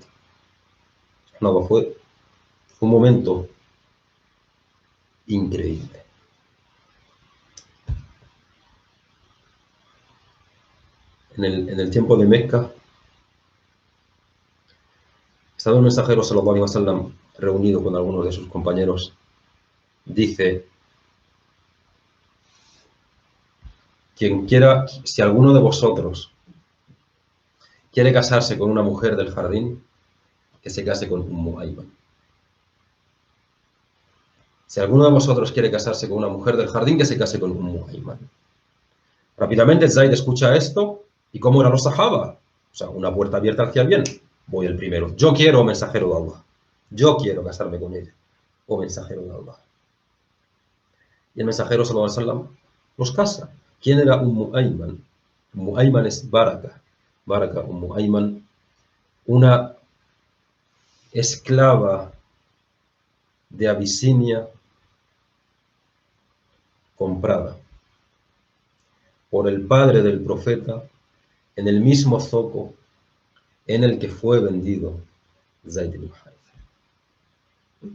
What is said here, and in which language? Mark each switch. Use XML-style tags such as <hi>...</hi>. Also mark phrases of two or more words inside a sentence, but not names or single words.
<es>No, fue un momento increíble. En el tiempo de Mecca, estaba un mensajero,</es> <ar>صلى الله عليه وسلم,</ar> <es>reunido con algunos de sus compañeros, dice: quien quiera, si alguno de vosotros quiere casarse con una mujer del jardín, que se case con Ummu Ayman. Si alguno de vosotros quiere casarse con una mujer del jardín, que se case con Ummu Ayman. Rápidamente Zaid escucha esto, y ¿cómo eran los sahaba? O sea, una puerta abierta hacia el bien. Voy el primero. Yo quiero, mensajero de Allah. Yo quiero casarme con ella. O mensajero de Allah. Y el mensajero,</es> <ar>صلى الله عليه وسلم,</ar> <es>los casa. ¿Quién era Ummu Ayman? Ummu Ayman es Baraka. Baraka, Ummu Ayman, una esclava de Abisinia comprada por el padre del profeta en el mismo zoco en el que fue vendido Zayd ibn Haritha.</es>